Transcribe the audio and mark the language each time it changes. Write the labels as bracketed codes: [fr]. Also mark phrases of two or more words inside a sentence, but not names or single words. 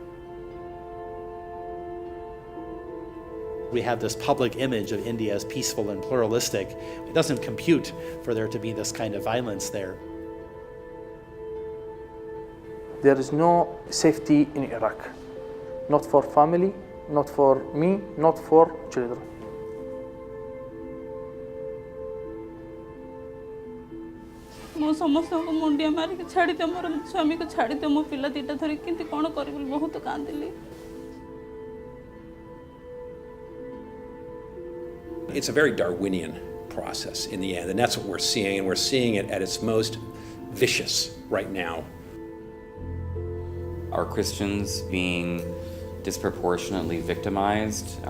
[en] We have this public image of India as peaceful and pluralistic. It doesn't compute for there to be this kind of violence there. There is no safety in Iraq, not for family, not for me, not for children. [or] ମୁଁ ସମସ୍ତଙ୍କୁ ମୁଣ୍ଡିଆ ମାରିକି ଛାଡ଼ିଦିଅ, ମୋର ସ୍ୱାମୀକୁ ଛାଡ଼ିଦିଅ, ମୋ ପିଲା ଦିଟା ଧରି କେମିତି କ'ଣ କରିବି ବୋଲି ବହୁତ କାନ୍ଦିଲି। [en] It's a very Darwinian process in the end, and that's what we're seeing, and we're seeing it at its most vicious right now. Are Christians being disproportionately victimized?